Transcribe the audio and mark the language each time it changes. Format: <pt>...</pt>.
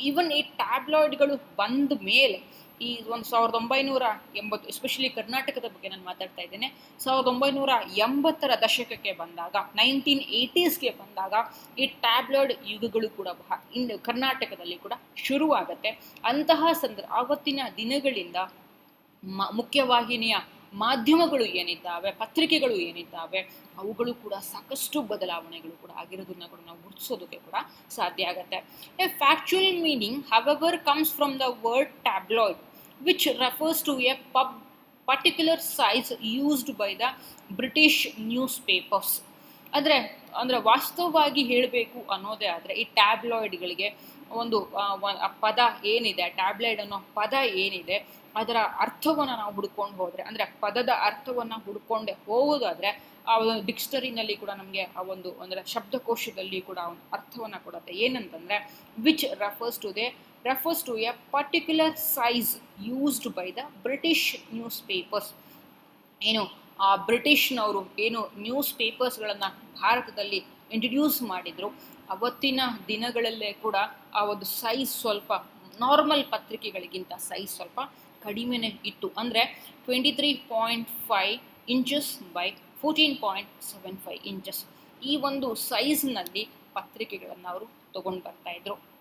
<kn>Even ಈ ಟ್ಯಾಬ್ಲಾಯ್ಡ್ಗಳು ಬಂದ ಮೇಲೆ ಈ 1980, ಎಸ್ಪೆಷಲಿ ಕರ್ನಾಟಕದ ಬಗ್ಗೆ ನಾನು ಮಾತಾಡ್ತಾ ಇದ್ದೇನೆ, 1980ರ ದಶಕಕ್ಕೆ ಬಂದಾಗ, 1980ಸ್ಗೆ ಬಂದಾಗ ಈ ಟ್ಯಾಬ್ಲಾಯ್ಡ್ ಯುಗಗಳು ಕೂಡ ಕರ್ನಾಟಕದಲ್ಲಿ ಕೂಡ ಶುರುವಾಗುತ್ತೆ. ಅಂತಹ ಆವತ್ತಿನ ದಿನಗಳಿಂದ ಮುಖ್ಯವಾಹಿನಿಯ ಮಾಧ್ಯಮಗಳು ಏನಿದ್ದಾವೆ, ಪತ್ರಿಕೆಗಳು ಏನಿದ್ದಾವೆ, ಅವುಗಳು ಕೂಡ ಸಾಕಷ್ಟು ಬದಲಾವಣೆಗಳು ಕೂಡ ಆಗಿರೋದನ್ನ ಕೂಡ ನಾವು ಗುರುತಿಸೋದಕ್ಕೆ ಕೂಡ ಸಾಧ್ಯ ಆಗುತ್ತೆ.</kn> <en>A factual meaning however comes from the word tabloid which refers to a particular size used by the British newspapers.</en> <kn>ಅಂದರೆ ವಾಸ್ತವವಾಗಿ ಹೇಳಬೇಕು ಅನ್ನೋದೇ ಆದರೆ ಈ ಟ್ಯಾಬ್ಲಾಯ್ಡ್ಗಳಿಗೆ ಒಂದು ಪದ ಏನಿದೆ, ಟ್ಯಾಬ್ಲಾಯ್ಡ್ ಅನ್ನೋ ಪದ ಏನಿದೆ ಅದರ ಅರ್ಥವನ್ನು ನಾವು ಹುಡ್ಕೊಂಡು ಹೋದರೆ, ಅಂದರೆ ಪದದ ಅರ್ಥವನ್ನು ಹುಡ್ಕೊಂಡೆ ಹೋಗೋದಾದರೆ ಆ ಒಂದು ಡಿಕ್ಷನರಿನಲ್ಲಿ ಕೂಡ ನಮಗೆ ಆ ಒಂದು ಅಂದರೆ ಶಬ್ದಕೋಶದಲ್ಲಿ ಕೂಡ ಒಂದು ಅರ್ಥವನ್ನು ಕೊಡುತ್ತೆ. ಏನಂತಂದರೆ</kn> <en>Which refers to a particular size used by the British newspapers.</en> <kn>ಏನು ಆ ಬ್ರಿಟಿಷ್ನವರು ಏನು ನ್ಯೂಸ್ ಪೇಪರ್ಸ್ಗಳನ್ನು ಭಾರತದಲ್ಲಿ ಇಂಟ್ರಡ್ಯೂಸ್ ಮಾಡಿದರು, ಅವತ್ತಿನ ದಿನಗಳಲ್ಲೇ ಕೂಡ ಆ ಒಂದು ಸೈಜ್ ಸ್ವಲ್ಪ ನಾರ್ಮಲ್ ಪತ್ರಿಕೆಗಳಿಗಿಂತ ಸೈಜ್ ಸ್ವಲ್ಪ ಕಡಿಮೆನೇ ಇತ್ತು. ಅಂದರೆ 23.5 ಇಂಚಸ್ ಬೈ 14.75 ಇಂಚಸ್ ಈ ಒಂದು ಸೈಜ್ನಲ್ಲಿ ಪತ್ರಿಕೆಗಳನ್ನು ಅವರು ತೊಗೊಂಡು ಬರ್ತಾಯಿದ್ರು.</kn>